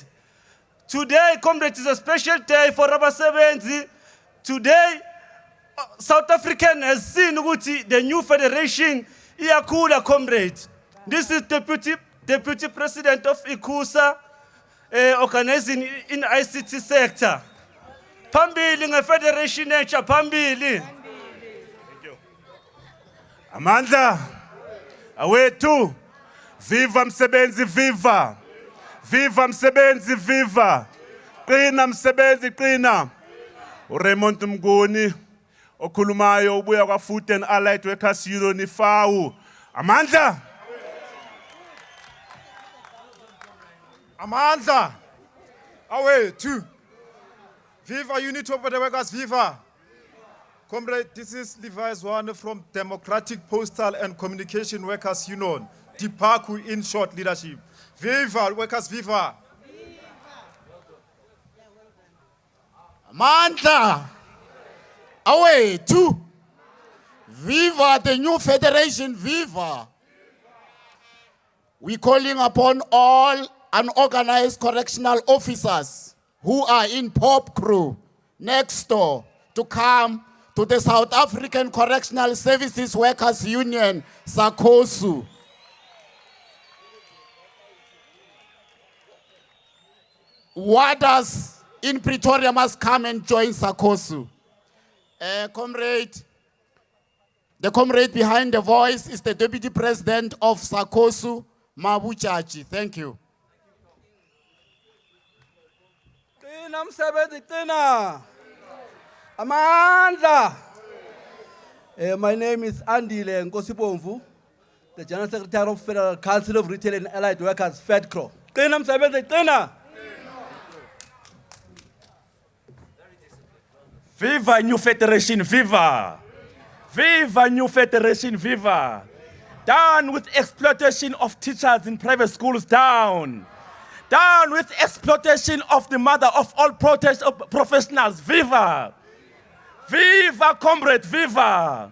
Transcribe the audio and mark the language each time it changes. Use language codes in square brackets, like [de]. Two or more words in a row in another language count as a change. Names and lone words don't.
[en] Today, comrades, is a special day for abasebenzi. Today, South African has seen the new federation iyakhula, comrades. This is Deputy President of ICUSA, organizing in ICT sector. [zu] Phambili nge-federation entsha phambili. Amandla, awethu, viva msebenzi viva. Viva msebenzi viva. Qina msebenzi qina. uRaymond Mnguni okhulumayo ubuya kwaFood and Allied Workers Union FAU. Amandla. Amandla, awethu, [en] viva Unity of the Workers, viva. Comrade, this is Levi Zwane from Democratic Postal and Communication Workers Union, DPACU in short leadership. Viva, workers, viva. [zu] Amandla, awethu, [en] viva the new federation, viva. We're calling upon all unorganized correctional officers who are in pop crew next door to come to the South African Correctional Services Workers Union, SACOSU. Warders in Pretoria must come and join SACOSU. Comrade, the comrade behind the voice is the Deputy President of SACOSU, Mabuchachi. Thank you. [zu] Qina msebenzi qina. Amandla. [en] My name is Andile Nkosibomvu, the General Secretary of Federal Council of Retail and Allied Workers, FEDCRO. [zu] Qina msebenzi qina. [en] Viva New Federation, viva! Viva New Federation, viva! Down with exploitation of teachers in private schools, down! Down with exploitation of the mother of all professionals, viva! Viva, comrade, viva!